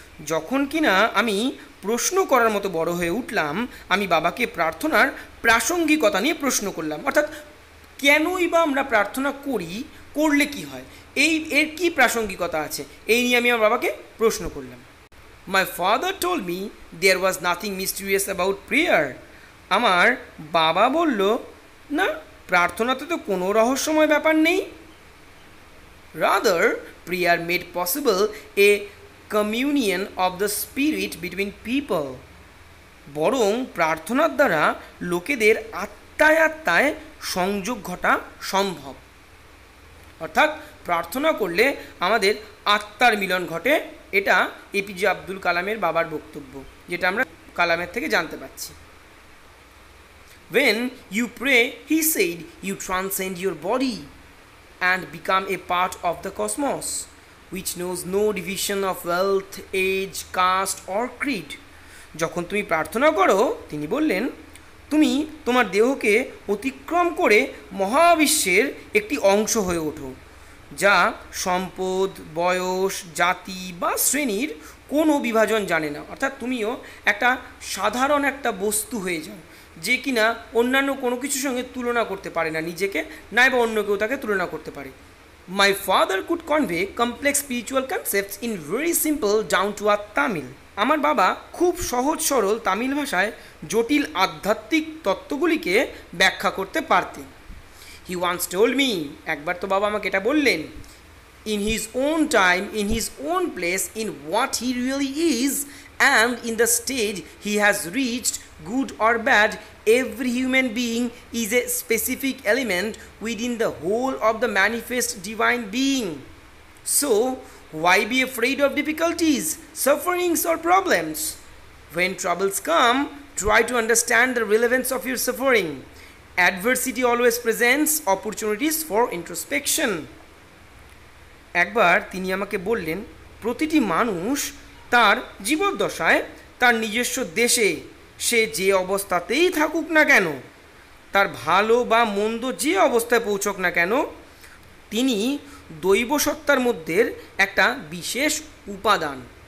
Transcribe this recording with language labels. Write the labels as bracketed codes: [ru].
[bn] যখন কিনা আমি প্রশ্ন করার মতো বড় হয়ে উঠলাম, আমি বাবাকে প্রার্থনার প্রাসঙ্গিকতা নিয়ে প্রশ্ন করলাম, অর্থাৎ কেনই বা আমরা প্রার্থনা করি, করলে কি হয়, এর কি প্রাসঙ্গিকতা আছে, এই নিয়ে আমি আমার বাবাকে প্রশ্ন করলাম। [en] My father told me there was nothing mysterious about prayer. [bn] আমার বাবা বলল, না, প্রার্থনাতে তো কোনো রহস্যময় ব্যাপার নেই। [en] Rather, prayer made possible a communion of the spirit between people. [bn] বরং প্রার্থনার দ্বারা লোকেদের আত্মায় আত্মায় সংযোগ ঘটা সম্ভব। অর্থাৎ প্রার্থনা করলে আমাদের আত্মার মিলন ঘটে। এটা এপিজে আব্দুল কালামের বাবার বক্তব্য, যেটা আমরা কালামের থেকে জানতে পারছি। [en] When you pray, he said, you transcend your body and become a part of the cosmos, which knows no division of wealth, age, caste or creed. [bn] যখন তুমি প্রার্থনা করো, তিনি বললেন, তুমি তোমার দেহকে অতিক্রম করে মহাবিশ্বের একটি অংশ হয়ে ওঠো, যা সম্পদ, বয়স, জাতি বা শ্রেণীর কোনো বিভাজন জানে না। অর্থাৎ তুমিও একটা সাধারণ একটা বস্তু হয়ে যাও, যে কিনা অন্যান্য কোনো কিছুর সঙ্গে তুলনা করতে পারে না নিজেকে, নাই বা অন্য কেউ তাকে তুলনা করতে পারে। [en] My father could convey complex spiritual concepts in very simple down to earth Tamil. [bn] আমার বাবা খুব সহজ সরল তামিল ভাষায় জটিল আধ্যাত্মিক তত্ত্বগুলিকে ব্যাখ্যা করতে পারতেন। [en] he once told me, [bn] একবার তো বাবা আমাকে এটা বললেন, [en] in his own time, in his own place, in what he really is, and in the stage he has reached, good or bad, every human being is a specific element within the whole of the manifest divine being. So, why be afraid of difficulties, sufferings or problems? When troubles come, try to understand the relevance of your suffering. Adversity always presents opportunities for introspection. [bn] একবার তিনি আমাকে বললেন, প্রতিটি মানুষ তার জীবদ্দশায় তার নিজস্ব দেশে সে যে অবস্থাতেই থাকুক না কেন, তার ভালো বা মন্দ যে অবস্থায় পৌঁছক না কেন, তিনি দৈব সত্তার মধ্যে একটা বিশেষ উপাদান।